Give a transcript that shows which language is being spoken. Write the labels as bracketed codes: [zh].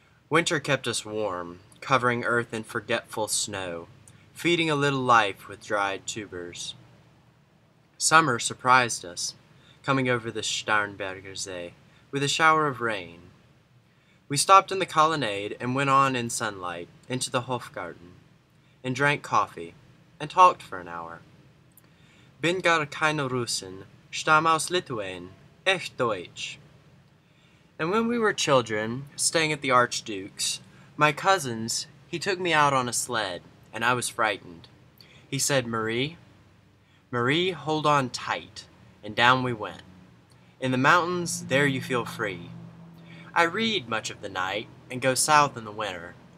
[en] Winter kept us warm, covering earth in forgetful snow, feeding a little life with dried tubers. Summer surprised us, coming over the Starnberger See with a shower of rain. We stopped in the colonnade and went on in sunlight into the Hofgarten, and drank coffee, and talked for an hour. [de] Bin gar keine Russin, stamm aus Litauen, echt Deutsch. [en] And when we were children, staying at the Archduke's, my cousin's, he took me out on a sled, and I was frightened. He said, Marie, hold on tight, and down we went. In the mountains, there you feel free. I read much of the night, and go south in the winter.